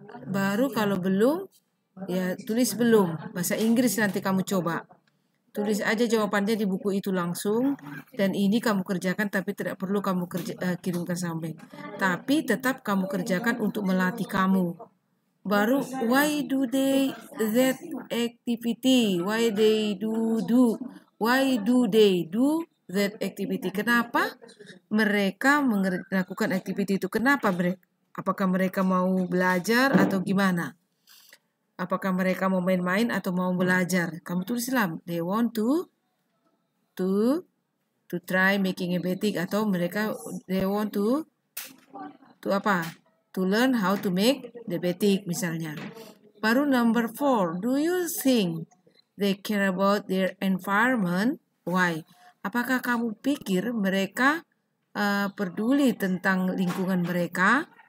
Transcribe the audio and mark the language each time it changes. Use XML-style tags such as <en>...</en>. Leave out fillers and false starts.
<id>Baru kalau belum, ya tulis belum. Bahasa Inggris nanti kamu coba. Tulis aja jawabannya di buku itu langsung. Dan ini kamu kerjakan tapi tidak perlu kamu kirimkan sampai. Tapi tetap kamu kerjakan untuk melatih kamu. Baru</id> <en>why do they that activity? Why they do that activity?</en> <id>Kenapa mereka melakukan aktiviti itu? Kenapa mereka? Apakah mereka mau belajar atau gimana? Apakah mereka mau main-main atau mau belajar? Kamu tulislah</id> <en>they want to try making a batik,</en> <id>atau mereka</id> <en>they want to</en> <id>apa?</id> <en>To learn how to make the batik</en> <id>misalnya. Baru</id> <en>number 4. Do you think they care about their environment? Why?</en> <id>Apakah kamu pikir mereka peduli tentang lingkungan mereka?</id>